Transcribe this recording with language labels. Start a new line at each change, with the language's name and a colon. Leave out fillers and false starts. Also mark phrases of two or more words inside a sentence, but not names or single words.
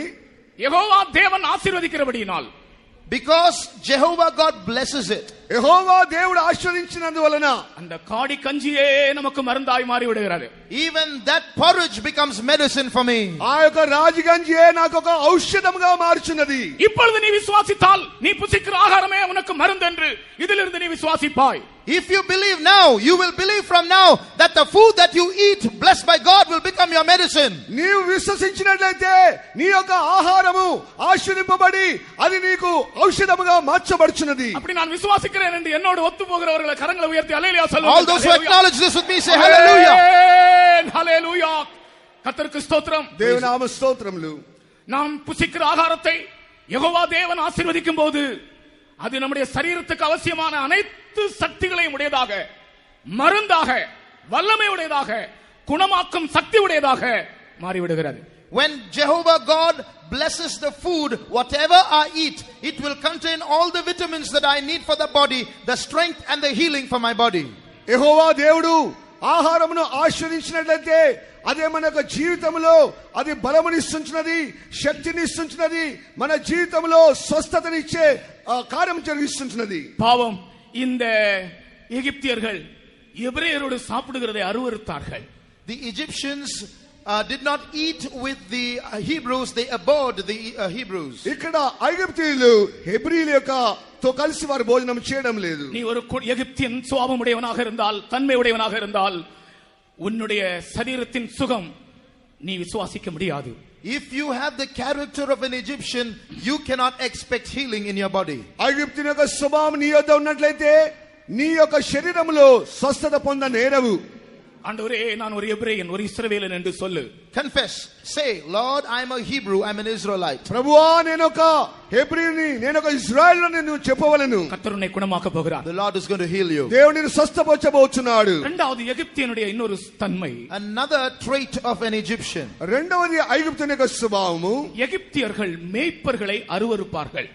Tamil: யெகோவா தேவன் ஆசீர்வதிக்கிறபடியினால்,
English: because Jehovah God blesses it,
Telugu: యెహోవా దేవుడు ఆశీర్వదించినందువలన
Tamil: அந்த காடி கஞ்சியே நமக்கு மருந்தாய் மாறி விடுகிறது.
English: even that porridge becomes medicine for me.
Telugu: ఆ యొక్క రాగి గంజియే నాకు ఒక ఔషధముగా మార్చున్నది.
Tamil: இப்பொழுது நீ விசுவாசித்தால் நீ புசிக்கிற ஆகாரமே உனக்கு மருந்து என்று இதிலிருந்து நீ விசுவாசிப்பாய்.
English: If you believe now, you will believe from now that the food that you eat, blessed by God, will become your medicine.
Telugu: నీవు విశ్వసించినట్లయితే నీ యొక్క ఆహారము ఆశీర్వదింపబడి అది నీకు ఔషధముగా మార్చబడుచున్నది.
Tamil: அப்படி நான் விசுவாசிக்கிறேன் என்று என்னோடு ஒத்து போகிறவர்களை கரங்களை உயர்த்தி அல்லேலூயா All சொல்லுங்கள்.
English: those who acknowledge this with me say hallelujah.
Tamil: ஹல்லேலூயா. கர்த்தருக்கு ஸ்தோத்திரம்.
Telugu: దేవునామ స్తోత్రములు.
Tamil: நாம் புசிக்கிற ஆகாரத்தை யெகோவா தேவன் ஆசீர்வதிக்கும் போது அது நம்முடைய சரீரத்துக்கு அவசியமான அனைத்து சக்திகளையும் உடையதாக, மருந்தாக, வல்லமை உடையதாக, குணமாக்கும் சக்தி உடையதாக மாறிவிடுகிறது.
English: When Jehovah God blesses the food, whatever I eat, it will contain all the vitamins that I need for the body, the strength and the healing for my body.
Telugu: యెహోవా దేవుడు ఆహారమును ఆశీర్వదించినట్లయితే అదే మన యొక్క జీవితంలో అది బలమునిస్తుంచున్నది, శక్తినిస్తుంచున్నది, మన జీవితంలో స్వస్థతనిచ్చే కార్యం జరిగిస్తుంచున్నది.
Tamil: பாவம், இந்த எகிப்தியர்கள் எபிரேயரோடு சாப்பிடுகிறதை அருவருத்தார்கள்.
English: The Egyptians did not eat with the Hebrews, they abhorred the Hebrews.
Telugu: ఇక్కడ ఐగుప్తీయులు హెబ్రీల యొక్క తో కలిసి వారు భోజనం చేయడం లేదు.
Tamil: நீ ஒரு எகிப்தியன் சுபாவம் உடையவனாக இருந்தால், தன்மை உடையவனாக இருந்தால், உன்னுடைய சரீரத்தின் சுகம் நீ விசுவாசிக்க முடியாது.
English: If you have the character of an Egyptian, you cannot expect healing in your body.
Telugu: ఐగుప్తీయుని యొక్క స్వభావం నీ యొద్ద ఉన్నట్లయితే నీ యొక్క శరీరములో స్వస్థత పొందనేరవు.
Tamil: ஆண்டவரே, நான் ஒரு எபிரேயன், ஒரு இஸ்ரவேலன் என்று சொல்லு.
English: Confess, say, Lord, I am a Hebrew, I am an Israelite.
Telugu: ప్రభువా, నేను ఒక హెబ్రీని, నేను ఒక ఇశ్రాయేలుని నువ్వు చెప్పవలెను.
Tamil: கர்த்தர் உன்னை குணமாக்க போகிறார்.
English: The Lord is going to heal you.
Telugu: దేవుడు నిన్ను స్వస్థపరచబోతున్నాడు.
Tamil: இரண்டாவது எகிப்தியனுடைய இன்னொரு தன்மை,
English: Another trait of an Egyptian.
Telugu: రెండవది ఐగుప్తుని యొక్క స్వభావము,
Tamil: எகிப்தியர்கள் மேய்ப்பர்களை அருவருப்பார்கள்.